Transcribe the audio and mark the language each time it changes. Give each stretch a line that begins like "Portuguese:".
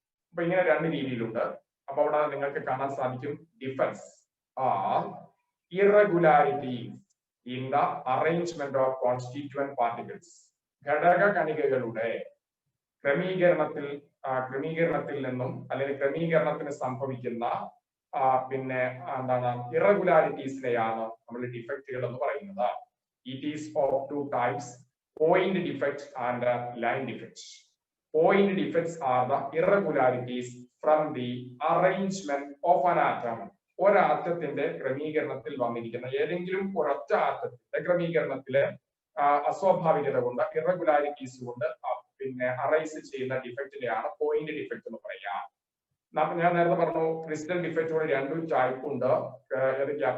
Malayalam: അപ്പൊ ഇങ്ങനെ രണ്ട് രീതിയിലുണ്ട്. അപ്പൊ അവിടെ നിങ്ങൾക്ക് കാണാൻ സാധിക്കും,
English: Defects are irregularities in the arrangement of constituent particles.
Malayalam: ഘടക കണികകളുടെ ക്രമീകരണത്തിൽ നിന്നും അല്ലെങ്കിൽ ക്രമീകരണത്തിന് സംഭവിക്കുന്ന പിന്നെ എന്താണ് ഇറഗുലാരിറ്റീസിനെയാണ് നമ്മൾ ഡിഫക്റ്റുകൾ എന്ന് പറയുന്നത്.
English: It is of 2 types: point defects and line defects. Point defects are the irregularities from the arrangement of an atom.
Malayalam: ഒരാറ്റത്തിന്റെ ക്രമീകരണത്തിൽ വന്നിരിക്കുന്ന ഏതെങ്കിലും ഒരൊറ്റ ആറ്റത്തിന്റെ ക്രമീകരണത്തിലെ അസ്വാഭാവികത കൊണ്ട്, ഇറഗുലാരിറ്റീസ് കൊണ്ട് പിന്നെ അറൈസ് ചെയ്യുന്ന ഡിഫക്റ്റിനെയാണ് പോയിന്റ് ഡിഫക്റ്റ് എന്ന് പറയുക. ഞാൻ നേരത്തെ പറഞ്ഞു, ക്രിസ്റ്റൽ ഡിഫക്റ്റുകൾ 2 ടൈപ്പ് ഉണ്ട്. ഏതൊക്കെയാ?